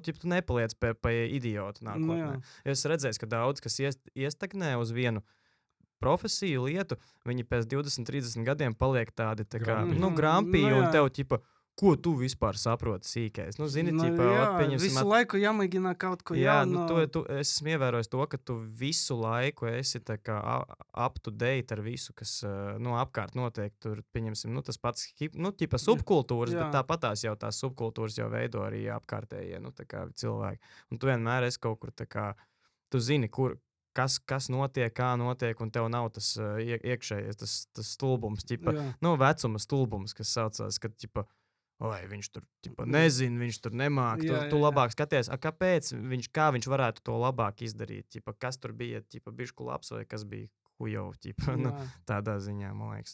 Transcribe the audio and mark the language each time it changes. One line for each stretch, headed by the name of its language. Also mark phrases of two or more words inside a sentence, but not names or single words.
Latvian: Tu nepaliec pie idiotu nākotnē. Es redzēju, ka daudz, kas iestagnē uz vienu profesiju, lietu, viņi pēc 20-30 gadiem paliek tādi tā kā, grampī, un tev, ko tu vispār saproti sīkais? Visu laiku jāmēģina kaut ko jaunu. Es esmu ievērojis to, ka tu visu laiku esi tā kā
English: up to date
Latvian: ar visu, kas, apkārt notiek, tur, pieņemsim, tas pats, subkultūras, bet tāpatās jau tās subkultūras jau veido arī apkārtējie, tā kā cilvēki. Un tu vienmēr esi kaut kur tā kā, tu zini, kas notiek, kā notiek, un tev nav tas iekšējais, tas stulbums, vecuma stulbums, kas saucās, kad, viņš tur, nezin, viņš tur nemāk, tu labāk skaties, kāpēc, kā viņš varētu to labāk izdarīt, kas tur bija, bišku labs, vai kas bija hujov, tādā ziņā, man liekas.